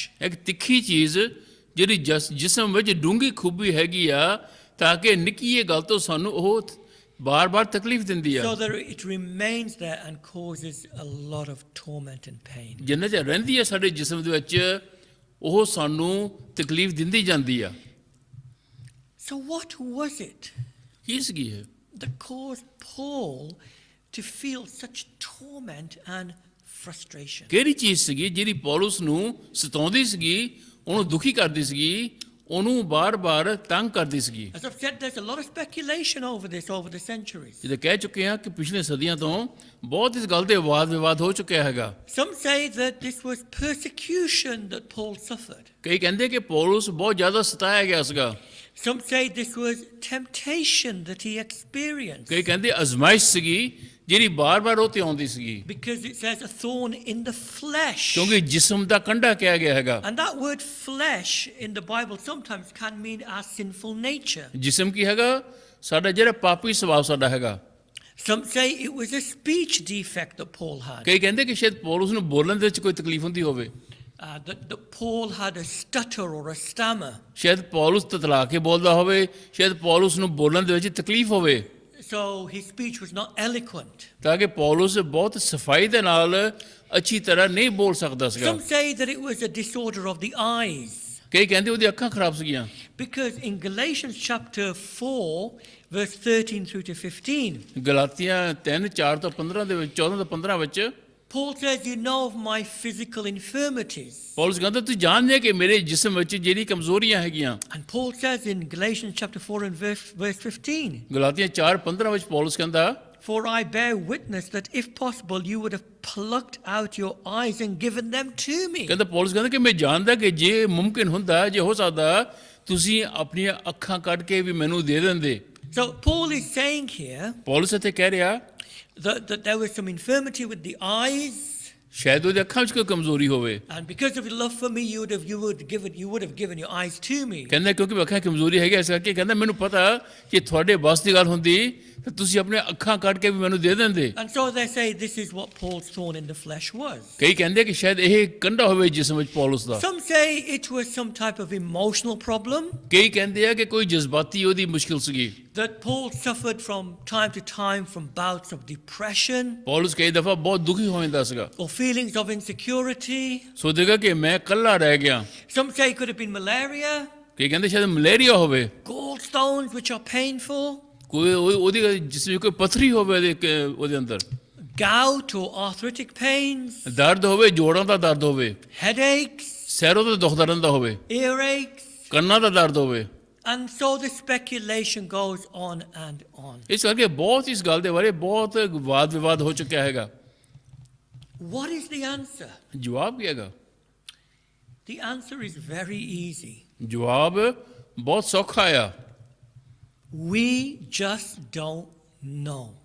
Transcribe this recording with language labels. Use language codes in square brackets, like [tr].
[pa] ਇੱਕ ਤਿੱਖੀ ਚੀਜ਼ ਜਿਹੜੀ ਜਿਸਮ ਵਿੱਚ ਡੂੰਘੀ ਖੂਬੀ ਹੈਗੀ ਆ ਤਾਂ ਕਿ ਨਿੱਕੀ ਜਿਹੀ ਗੱਲ ਤੋਂ ਸਾਨੂੰ ਉਹ ਬਾਰ-ਬਾਰ ਤਕਲੀਫ ਦਿੰਦੀ ਆ। [en] So that it remains there and causes a lot of torment and pain. [pa] ਜਿੰਨਾ ਚਿਰ ਰਹਿੰਦੀ ਆ ਸਾਡੇ ਜਿਸਮ ਦੇ ਵਿੱਚ ਉਹ ਸਾਨੂੰ ਤਕਲੀਫ ਦਿੰਦੀ ਜਾਂਦੀ ਆ। [en] So what was it [pa] ਕੀ ਸੀਗੀ ਇਹ [en] that caused Paul to feel such torment and frustration? [pa] ਕਿਹੜੀ ਚੀਜ਼ ਸੀਗੀ ਜਿਹੜੀ ਪੌਲਸ ਨੂੰ ਸਤਾਉਂਦੀ ਸੀਗੀ, ਉਹਨੂੰ ਦੁਖੀ ਕਰਦੀ ਸੀਗੀ, ਉਹਨੂੰ ਬਾਰ-ਬਾਰ ਤੰਗ ਕਰਦੀ ਸੀਗੀ। [en] As I've said, there's a lot of speculation over this over the centuries. [pa] ਜਿਵੇਂ ਕਹਿ ਚੁੱਕੇ ਹਾਂ ਕਿ ਪਿਛਲੇ ਸਦੀਆਂ ਤੋਂ ਬਹੁਤ ਇਸ ਗੱਲ ਤੇ ਵਾਦ ਵਿਵਾਦ ਹੋ ਚੁੱਕਿਆ ਹੈਗਾ। [en] Some say that this was persecution that Paul suffered. [pa] ਕਈ ਕਹਿੰਦੇ ਕਿ ਪੌਲਸ ਬਹੁਤ ਜ਼ਿਆਦਾ ਸਤਾਇਆ ਗਿਆ ਸੀਗਾ। [en] Some say this was temptation that he experienced. [pa] ਕਈ ਕਹਿੰਦੇ ਅਜ਼ਮਾਇਸ਼ ਸੀਗੀ ਜਿਹੜੀ ਬਾਰ-ਬਾਰ ਉਹ ਤੇ ਆਉਂਦੀ ਸੀਗੀ, [en] Because it says a thorn in the flesh. [pa] ਕਿਉਂਕਿ ਜਿਸਮ ਦਾ ਕੰਡਾ ਕਿਹਾ ਗਿਆ ਹੈਗਾ। [en] And that word flesh in the Bible sometimes can mean our sinful nature. [pa] ਜਿਸਮ ਕੀ ਹੈਗਾ? ਸਾਡਾ ਜਿਹੜਾ ਪਾਪੀ ਸੁਭਾਅ ਸਾਡਾ ਹੈਗਾ। [en] Some say it was a speech defect that Paul had. [pa] ਕਈ ਕਹਿੰਦੇ ਕਿ ਸ਼ਾਇਦ ਪੌਲਸ ਨੂੰ ਬੋਲਣ ਦੇ ਵਿੱਚ ਕੋਈ ਤਕਲੀਫ ਹੁੰਦੀ ਹੋਵੇ। [en] That Paul had a stutter or a stammer. [pa] ਸ਼ਾਇਦ ਪੌਲਸ ਤਤਲਾ ਕੇ ਬੋਲਦਾ ਹੋਵੇ, ਸ਼ਾਇਦ ਪੌਲਸ ਨੂੰ ਬੋਲਣ ਦੇ ਵਿੱਚ ਤਕਲੀਫ ਹੋਵੇ, [en] So his speech was not eloquent. [pa] ਤਾਂ ਕਿ ਪੌਲਸ ਬਹੁਤ ਸਫਾਈ ਦੇ ਨਾਲ ਅੱਛੀ ਤਰ੍ਹਾਂ ਨਹੀਂ ਬੋਲ ਸਕਦਾ ਸੀਗਾ। [en] Some say that it was a disorder of the eyes. [pa] ਕਈ ਕਹਿੰਦੇ ਉਹਦੀ ਅੱਖਾਂ ਖਰਾਬ ਸੀਗੀਆਂ। [en] Because in Galatians chapter 4, verse 13 through to 15, [pa] ਗਲਾਤੀਆਂ 3:4 ਤੋਂ 15 ਦੇ ਵਿੱਚ 14 ਤੋਂ 15 ਵਿੱਚ [en] Paul says, you know of my physical infirmities. [pa] Paulus ਕਹਿੰਦਾ ਤੁਸੀਂ ਜਾਣਦੇ ਕਿ ਮੇਰੇ ਜਿਸਮ ਵਿੱਚ ਜਿਹੜੀ ਕਮਜ਼ੋਰੀਆਂ ਹੈਗੀਆਂ। [en] And Paul says in Galatians chapter 4 and verse 15, [pa] ਗਲਾਤੀਆਂ 4:15 ਵਿੱਚ ਪੌਲਸ ਕਹਿੰਦਾ [en] for I bear witness that if possible you would have plucked out your eyes and given them to me. [pa] ਕਹਿੰਦਾ ਪੌਲਸ ਕਹਿੰਦਾ ਕਿ ਮੈਂ ਜਾਣਦਾ ਕਿ ਜੇ ਮੁਮਕਿਨ ਹੁੰਦਾ, ਜੇ ਹੋ ਸਕਦਾ, ਤੁਸੀਂ ਆਪਣੀਆਂ ਅੱਖਾਂ ਕੱਢ ਕੇ ਵੀ ਮੈਨੂੰ ਦੇ ਦਿੰਦੇ। [en] So Paul is saying here [pa] Paulus ਇੱਥੇ ਕਹਿ ਰਿਹਾ [en] that there was some infirmity with the eyes. [pa] ਸ਼ਾਇਦ ਉਹਦੀ ਅੱਖਾਂ ਵਿੱਚ ਕੋਈ ਕਮਜ਼ੋਰੀ ਹੋਵੇ। [en] And because of your love for me, you would have given your eyes to me. [pa] ਕਹਿੰਦਾ ਕਿਉਂਕਿ ਅੱਖਾਂ ਕਮਜ਼ੋਰੀ ਹੈਗੀ ਇਸ ਕਰਕੇ ਕਹਿੰਦਾ ਮੈਨੂੰ ਪਤਾ ਕਿ ਤੁਹਾਡੇ ਬਸ ਦੀ ਗੱਲ ਹੁੰਦੀ ਤਾਂ ਤੁਸੀਂ ਆਪਣੇ ਅੱਖਾਂ ਕੱਢ ਕੇ ਵੀ ਮੈਨੂੰ ਦੇ ਦਿੰਦੇ। [en] And so they say this is what Paul's thorn in the flesh was. [pa] ਕਈ ਕਹਿੰਦੇ ਕਿ ਸ਼ਾਇਦ ਇਹ ਕੰਡਾ ਹੋਵੇ ਜਿਸਮ ਵਿੱਚ ਪੌਲਸ ਦਾ। [en] Some say it was some type of emotional problem [pa] ਕਈ ਕਹਿੰਦੇ ਆ ਕਿ ਕੋਈ ਜਜ਼ਬਾਤੀ ਉਹਦੀ ਮੁਸ਼ਕਿਲ ਸੀਗੀ। [en] that Paul suffered from time to time from bouts of depression [pa] Paulus ਕਈ ਦਫਾ ਬਹੁਤ ਦੁਖੀ ਹੋ ਜਾਂਦਾ ਸੀਗਾ, [en] or feelings of insecurity. [pa] ਸੋਚੇਗਾ ਕਿ ਮੈਂ ਇਕੱਲਾ ਰਹਿ ਗਿਆ। [en] Some say it could have been malaria, [pa] ਕਈ ਕਹਿੰਦੇ ਸ਼ਾਇਦ ਮਲੇਰੀਆ ਹੋਵੇ, [en] gallstones which are painful, [pa] ਕੋਈ ਉਹਦੀ ਜਿਸਮ ਵਿੱਚ ਕੋਈ ਪੱਥਰੀ ਹੋਵੇ ਉਹਦੇ ਅੰਦਰ, [en] gout or arthritic pains, [pa] ਦਰਦ ਹੋਵੇ, ਜੋੜਾਂ ਦਾ ਦਰਦ ਹੋਵੇ, [en] headaches, [pa] ਸਿਰੋਂ ਦਾ ਦੁਖਦਾ ਰਹਿੰਦਾ ਹੋਵੇ, [en] earaches. [pa] ਕੰਨਾਂ ਦਾ ਦਰਦ ਹੋਵੇ। [en] And so the speculation goes on and on. [pa] ਇਸ ਕਰਕੇ ਬਹੁਤ ਇਸ ਗੱਲ ਦੇ ਬਾਰੇ ਬਹੁਤ ਵਾਦ ਵਿਵਾਦ ਹੋ ਚੁੱਕਿਆ ਹੈਗਾ। [en] What is the answer? [pa] ਜਵਾਬ ਕੀ ਹੈਗਾ? [en] The answer is very easy. [pa] ਜਵਾਬ ਬਹੁਤ ਸੌਖਾ ਆ। [en] We just don't know